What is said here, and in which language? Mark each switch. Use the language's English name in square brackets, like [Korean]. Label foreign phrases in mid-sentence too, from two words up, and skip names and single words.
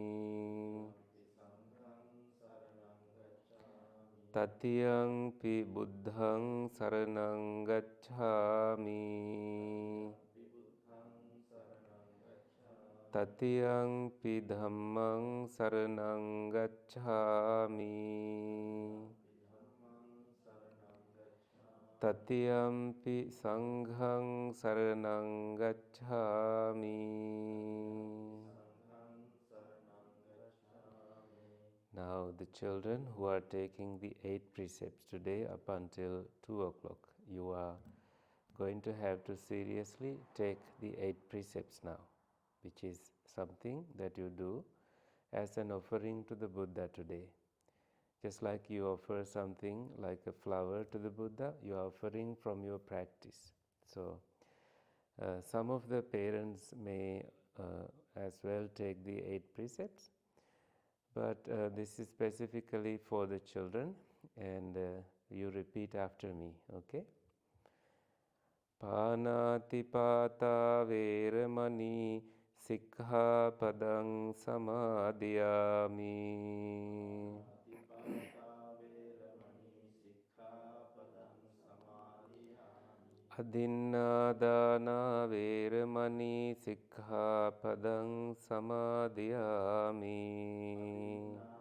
[Pali] Tatiyampi buddhaṃ saraṇaṃ gacchāmi Tatiyampi dhammaṃ saraṇaṃ gacchāmi Tatiyampi sanghang saranang gacchami. [English] Now the children who are taking the 8 precepts today up until 2 o'clock, you are going to have to seriously take the 8 precepts now, which is something that you do as an offering to the Buddha today. Just like you offer something like a flower to the Buddha, you are offering from your practice. So some of the parents may as well take the 8 precepts, but this is specifically for the children, and you repeat after me, okay? [Pali] Panatipata veramani sikkhapadang samadhiyami. Adinādāna veramani sikkhapadang samadhiyami.